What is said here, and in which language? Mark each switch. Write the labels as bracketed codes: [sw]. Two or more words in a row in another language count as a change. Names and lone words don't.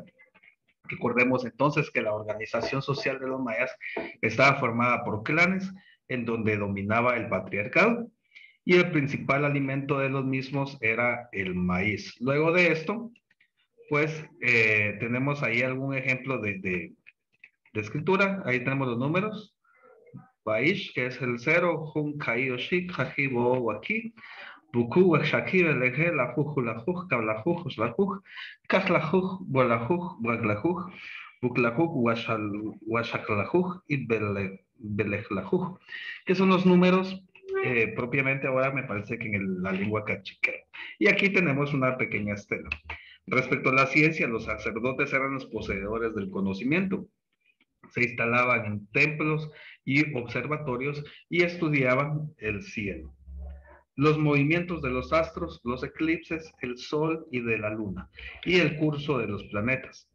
[es] Recordemos entonces que la organización social de los mayas estaba formada por clanes en donde dominaba el patriarcado y el principal alimento de los mismos era el maíz. Luego de esto, pues tenemos ahí algún ejemplo de escritura. Ahí tenemos los números. Baish, que es el 0, [cak] Hun Kai Oshik, Hajibo Waki, Buku Shakir, Eleghe, la Lajuj, Kablajuj, Slajuj, Kajlajuj, Bolajuj, Waglajuj, Buklajuj, Washaklajuj [es] y Belejlajuj, que son los números propiamente ahora me parece que en la lengua cachiquera. Y aquí tenemos una pequeña estela. Respecto a la ciencia, los sacerdotes eran los poseedores del conocimiento. Se instalaban en templos y observatorios y estudiaban el cielo, los movimientos de los astros, los eclipses, el sol y de la luna, y el curso de los planetas.